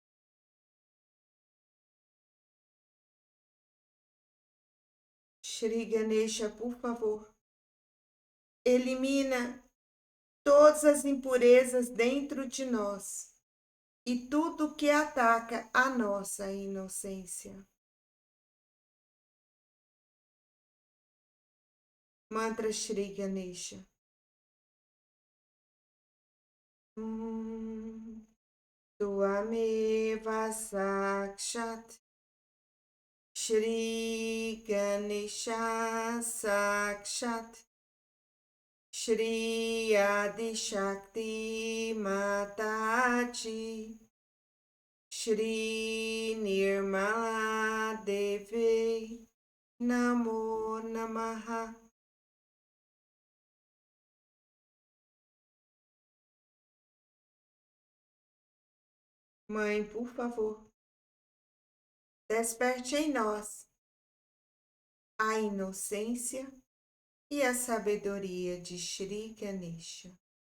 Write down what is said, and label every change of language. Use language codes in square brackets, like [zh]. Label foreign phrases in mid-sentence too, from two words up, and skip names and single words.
[pt] Shri Ganesha, por favor, elimina todas as impurezas dentro de nós e tudo que ataca a nossa inocência. Mantra Shri Ganesha. [sa] Tuameva Sakshat Shri Ganesha Sakshat Shri Adi Shakti Mataji Shri Nirmala Devi Namo Namaha. [pt] Mãe, por favor, desperte em nós a inocência e a sabedoria de Shri Ganesha.